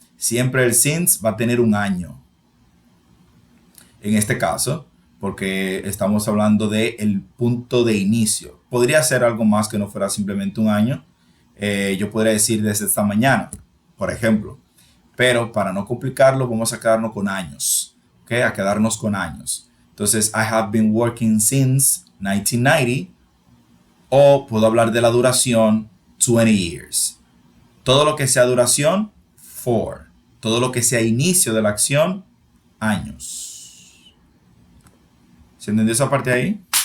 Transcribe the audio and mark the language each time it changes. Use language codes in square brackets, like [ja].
[es] Siempre el since va a tener un año. En este caso, porque estamos hablando del punto de inicio. Podría ser algo más que no fuera simplemente un año. Yo podría decir desde esta mañana, por ejemplo. Pero para no complicarlo, vamos a quedarnos con años. ¿Ok? A quedarnos con años. Entonces, [en] I have been working since 1990. [es] O puedo hablar de la duración [en] 20 years. [es] Todo lo que sea duración, for. Todo lo que sea inicio de la acción, años. ¿Se entendió esa parte ahí?